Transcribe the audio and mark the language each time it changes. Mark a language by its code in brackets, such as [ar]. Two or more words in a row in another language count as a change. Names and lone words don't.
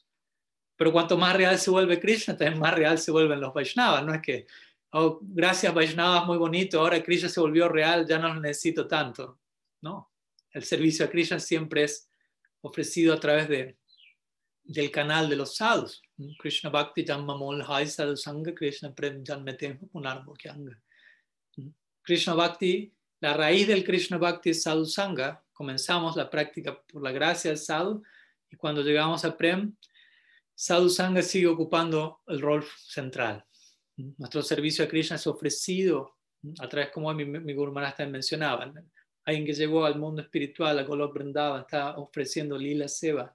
[es] Pero cuanto más real se vuelve Krishna, también más real se vuelven los Vaishnavas. No es que, oh, gracias Vaishnavas, muy bonito, ahora Krishna se volvió real, ya no lo necesito tanto. No, el servicio a Krishna siempre es ofrecido a través del canal de los sadhus. [bn] কৃষ্ণ ভক্তি জম্মমোল হৈ সাধু সঙ্গ কৃষ্ণ প্রেম জন্মেতেম পুনর্ভোক্যঙ্গ. কৃষ্ণ ভক্তি, [es] la raíz del [bn] কৃষ্ণ ভক্তি [es] es [bn] সাধু সঙ্গ. [es] Comenzamos la práctica por la gracia del sadhu y cuando llegamos a Prem, [bn] সাধু সঙ্গ [es] sigue ocupando el rol central. Nuestro servicio a Krishna es ofrecido a través, como mi Guru Maharaj también mencionaba, alguien que llegó al mundo espiritual, a Golok Vrindavan, está ofreciendo [sa] लीला सेवा.